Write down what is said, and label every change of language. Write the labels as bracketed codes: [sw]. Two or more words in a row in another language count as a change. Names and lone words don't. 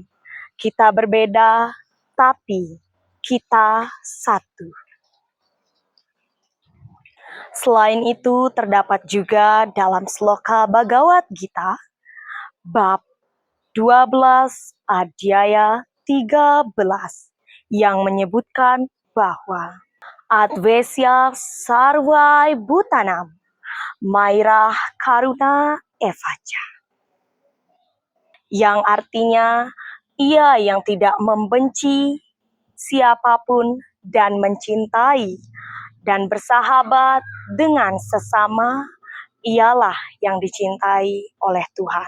[id] Kita berbeda, tapi kita satu. Selain itu, terdapat juga dalam sloka Bhagavad Gita, bab 12 adhyaya 13, yang menyebutkan bahwa [sa] अद्वेष्टा सर्व भूतानां मैत्रः करुण एवच, [id] yang artinya ia yang tidak membenci siapapun dan mencintai dan bersahabat dengan sesama, ialah yang dicintai oleh Tuhan.